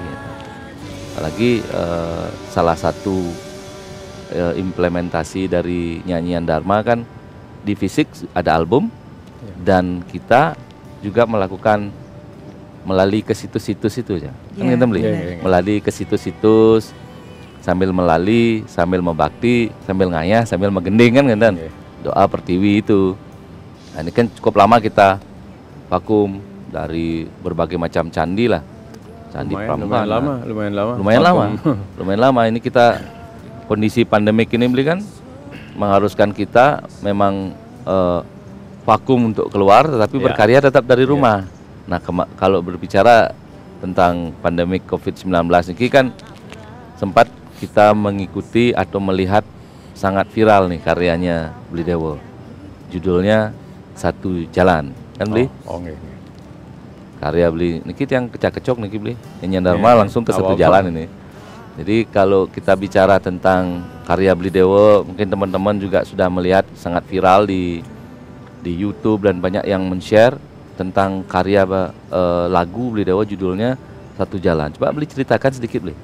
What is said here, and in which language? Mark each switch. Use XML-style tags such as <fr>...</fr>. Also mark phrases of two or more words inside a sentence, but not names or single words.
<id>Apalagi salah satu implementasi dari nyanyian Dharma kan di fisik ada album, dan kita juga melakukan melalui ke situs-situs itu ya. Kan kita melalui ke situs-situs sambil membakti, sambil ngayah, sambil megending kan kan. Doa pertiwi itu. Nah, ini kan cukup lama kita vakum dari berbagai macam candi lah. Candi Prambanan. Lumayan lama. Ini kita kondisi pandemik ini kan mengharuskan kita memang vakum untuk keluar, tetapi berkarya tetap dari rumah. Nah, kalau berbicara tentang pandemik COVID-19 ini kan sempat kita mengikuti atau melihat sangat viral nih karyanya Beli Dewo. Judulnya Satu Jalan, kan Beli? Karya Beli, niki yang kecak-kecok niki Beli. Nyanyian Dharma langsung ke Satu Jalan ini. Jadi kalau kita bicara tentang karya Beli Dewo, mungkin teman-teman juga sudah melihat sangat viral di YouTube, dan banyak yang men-share tentang karya lagu Beli Dewo judulnya Satu Jalan. Coba Beli ceritakan sedikit Beli.</id>